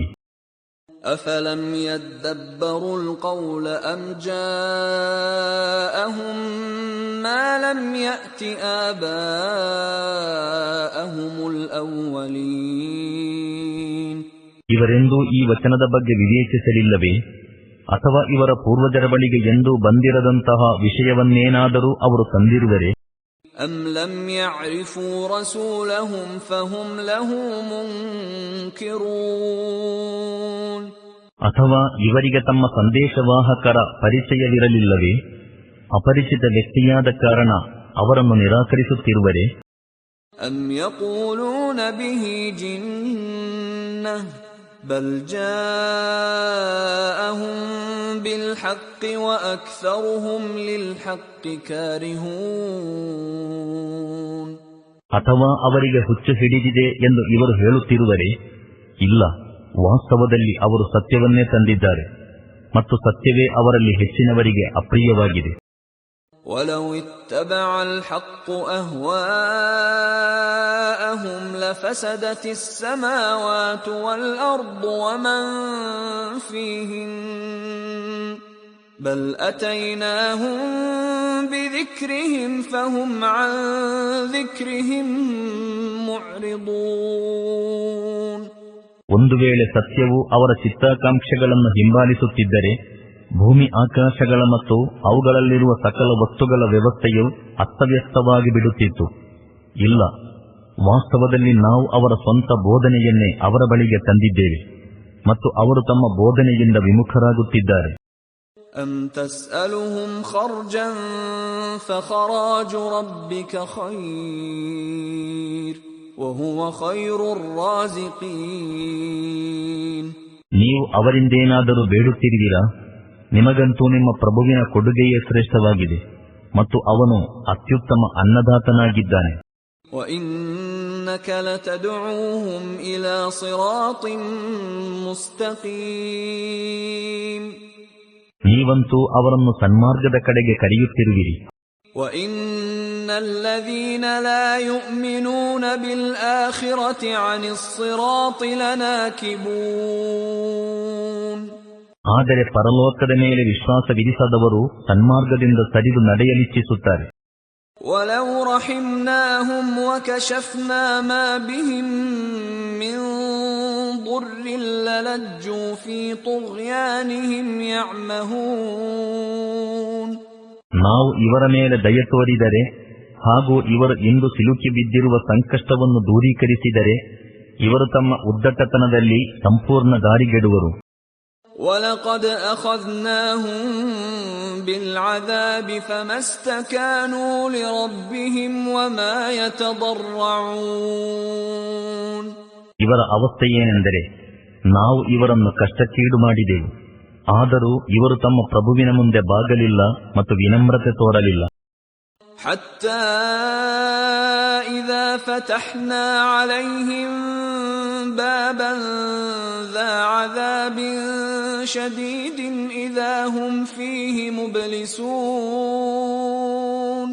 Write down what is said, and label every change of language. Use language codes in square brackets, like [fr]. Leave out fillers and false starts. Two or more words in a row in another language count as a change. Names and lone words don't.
[ar] أفلم يدبروا القول أم جاءهم ما لم يأت آباءهم الأولين. [kn] ಇವರೆಂದೂ ಈ ವಚನದ ಬಗ್ಗೆ ವಿವೇಚಿಸಲಿಲ್ಲವೇ? ಅಥವಾ ಇವರ ಪೂರ್ವಜರ ಬಳಿಗೆ ಎಂದೂ ಬಂದಿರದಂತಹ ವಿಷಯವನ್ನೇನಾದರೂ ಅವರು ತಂದಿರುವರೆ? [ar] أم لم يعرفوا رسولهم فهم له منكرون. [kn] ಅಥವಾ ಇವರಿಗೆ ತಮ್ಮ ಸಂದೇಶವಾಹಕರ ಪರಿಚಯವಿರಲಿಲ್ಲವೇ? ಅಪರಿಚಿತ ವ್ಯಕ್ತಿಯಾದ ಕಾರಣ ಅವರನ್ನು ನಿರಾಕರಿಸುತ್ತಿರುವರೆ? [ar] أم يقولون به جنة بل جاءهم بالحق وأكثرهم للحق كارهون. [kn] ಅಥವಾ ಅವರಿಗೆ ಹುಚ್ಚು ಹಿಡಿದಿದೆ ಎಂದು ಇವರು ಹೇಳುತ್ತಿರುವರೆ? ಇಲ್ಲ, ವಾಸ್ತವದಲ್ಲಿ ಅವರು ಸತ್ಯವನ್ನೇ ತಂದಿದ್ದಾರೆ ಮತ್ತು ಸತ್ಯವೇ ಅವರಲ್ಲಿ ಹೆಚ್ಚಿನವರಿಗೆ ಅಪ್ರಿಯವಾಗಿದೆ. [ar] وَلَوِ اتَّبَعَ الْحَقُّ أَهْوَاءَهُمْ لَفَسَدَتِ السَّمَاوَاتُ وَالْأَرْضُ وَمَنْ فِيهِنَّ بَلْ أَتَيْنَاهُمْ بِذِكْرِهِمْ فَهُمْ عَنْ ذِكْرِهِمْ مُعْرِضُونَ. [kn] ಒಂದು ವೇಳೆ ಸತ್ಯವು ಅವರ ಚಿತ್ತಾಕಾಂಕ್ಷೆಗಳನ್ನು ಹಿಂಬಾಲಿಸುತ್ತಿದ್ದರೆ ಭೂಮಿ ಆಕಾಶಗಳ ಮತ್ತು ಅವುಗಳಲ್ಲಿರುವ ಸಕಲ ವಸ್ತುಗಳ ವ್ಯವಸ್ಥೆಯು ಅಸ್ತವ್ಯಸ್ತವಾಗಿ ಬಿಡುತ್ತಿತ್ತು. ಇಲ್ಲ, ವಾಸ್ತವದಲ್ಲಿ ನಾವು ಅವರ ಸ್ವಂತ ಬೋಧನೆಯನ್ನೇ ಅವರ ಬಳಿಗೆ ತಂದಿದ್ದೇವೆ ಮತ್ತು ಅವರು ತಮ್ಮ ಬೋಧನೆಯಿಂದ ವಿಮುಖರಾಗುತ್ತಿದ್ದಾರೆ. [ar] أَمْ تَسْأَلُهُمْ خَرْجًا فَخَرَاجُ رَبِّكَ خَيْرٌ وَهُوَ خَيْرُ الرَّازِقِينَ. [kn] ನೀವು ಅವರಿಂದೇನಾದರೂ ಬೇಡುತ್ತಿರುವಿರಾ? ನಿಮಗಂತೂ ನಿಮ್ಮ ಪ್ರಭುವಿನ ಕೊಡುಗೆಯೇ ಶ್ರೇಷ್ಠವಾಗಿದೆ ಮತ್ತು ಅವನು ಅತ್ಯುತ್ತಮ ಅನ್ನದಾತನಾಗಿದ್ದಾನೆ. [ar] وَإِنَّكَ لَتَدْعُوهُمْ إِلَى صِرَاطٍ مُسْتَقِيمٍ. [kn] ನೀವಂತೂ ಅವರನ್ನು ಸನ್ಮಾರ್ಗದ ಕಡೆಗೆ ಕರೆಯುತ್ತಿರುವಿರಿ. [ar] وَإِنَّ الَّذِينَ لَا يُؤْمِنُونَ بِالْآخِرَةِ عَنِ الصِّرَاطِ لَنَاكِبُونَ. [kn] ಆದರೆ ಪರಲೋಕದ ಮೇಲೆ ವಿಶ್ವಾಸವಿರಿಸದವರು ಸನ್ಮಾರ್ಗದಿಂದ ಸರಿದು ನಡೆಯಲಿಚ್ಛಿಸುತ್ತಾರೆ. [ar] وَلَوْ رَحِمْنَاهُمْ وَكَشَفْنَا مَا بِهِمْ مِنْ ضُرٍّ لَلَجُّوا فِي طُغْيَانِهِمْ يَعْمَهُونَ. [kn] ನಾವು ಇವರ ಮೇಲೆ ದಯ ತೋರಿದರೆ ಹಾಗೂ ಇವರು ಇಂದು ಸಿಲುಕಿ ಬಿದ್ದಿರುವ ಸಂಕಷ್ಟವನ್ನು ದೂರೀಕರಿಸಿದರೆ ಇವರು ತಮ್ಮ ಉದ್ದಟತನದಲ್ಲಿ ಸಂಪೂರ್ಣ ದಾರಿಗೆಡುವರು. [ar] وَلَقَدْ أَخَذْنَاهُمْ بِالْعَذَابِ فَمَا اسْتَكَانُوا لِرَبِّهِمْ وَمَا يَتَضَرَّعُونَ. [kn] ಇವರ ಅವಸ್ಥೆಯೇನೆಂದರೆ ನಾವು ಇವರನ್ನು ಕಷ್ಟಕ್ಕೀಡು ಮಾಡಿದೆವು, ಆದರೂ ಇವರು ತಮ್ಮ ಪ್ರಭುವಿನ ಮುಂದೆ ಬಾಗಲಿಲ್ಲ ಮತ್ತು ವಿನಮ್ರತೆ ತೋರಲಿಲ್ಲ. [ar] حَتَّى إِذَا فَتَحْنَا عَلَيْهِمْ بَابًا ذَا عَذَابٍ شَدِيدٍ إِذَا هُمْ فِيهِ مُبْلِسُونَ.